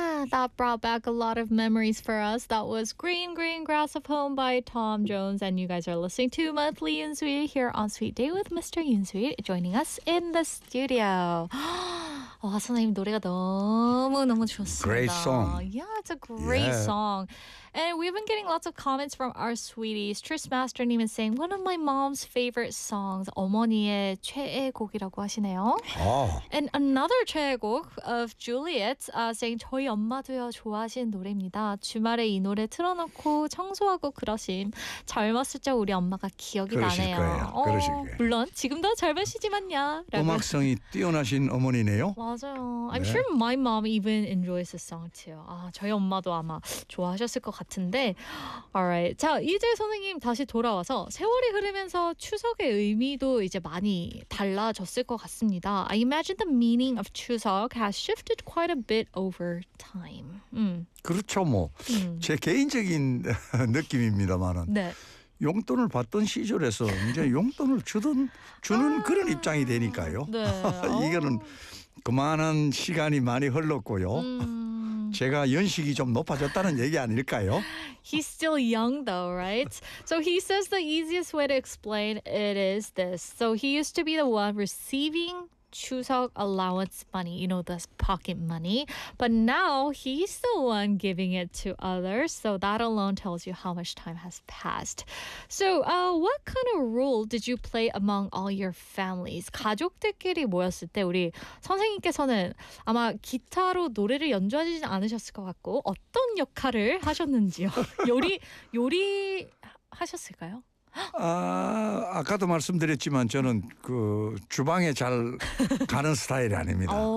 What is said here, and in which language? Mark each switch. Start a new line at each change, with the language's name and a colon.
English: that brought back a lot of memories for us. That was Green Green Grass of Home by Tom Jones. And you guys are listening to Monthly Yunsui here on Sweet Day with Mr. Yunsui joining us in the studio.
Korean: 와, 선생님 노래가 너무너무 좋습니다.
English: Great song. Yeah, it's a great song. And we've been getting lots of comments from our sweeties. Tris Master님 is saying, one of my mom's favorite songs,
Korean: 어머니의 최애 곡이라고 하시네요.
English: Oh. And another
Korean: 최애 곡
English: of Juliet saying,
Korean: 저희 엄마도요 좋아하시는 노래입니다. 주말에 이 노래 틀어놓고 청소하고 그러심. 젊었을 때 우리 엄마가 기억이 그러실 나네요. 거예요. 어, 그러실 거예요. 물론 지금도 젊으시지만요. 음악성이 뛰어나신 어머니네요. 맞아요.
English: I'm sure my mom even enjoys this song too.
Korean: 아, 저희 엄마도 아마 좋아하셨을 것 같은데.
English: Alright.
Korean: 자, 이제 선생님 다시 돌아와서 세월이 흐르면서 추석의 의미도 이제 많이 달라졌을 것 같습니다.
English: I imagine the meaning of 추석 has shifted quite a bit over time.
Korean: 그렇죠, 뭐. 제 개인적인 느낌입니다만은. 네. 용돈을 받던 시절에서 이제 용돈을 주던 주는 그런 입장이 되니까요. 네. 이거는 그만한 시간이 많이 흘렀고요. 제가 연식이 좀 높아졌다는 얘기 아닐까요?
English: He's still young though, right? So he says the easiest way to explain it is this. So he used to be the one receiving 추석 allowance money, you know, this pocket money. But now he's the one giving it to others. So that alone tells you how much time has passed. So what kind of role did you play among all your families?
Korean: 가족들끼리 모였을 때 우리 선생님께서는 아마 기타로 노래를 연주하지는 않으셨을 것 같고 어떤 역할을 하셨는지요? 요리 하셨을까요? 아, 아까도 말씀드렸지만 저는 그 주방에 잘 가는 스타일이 아닙니다.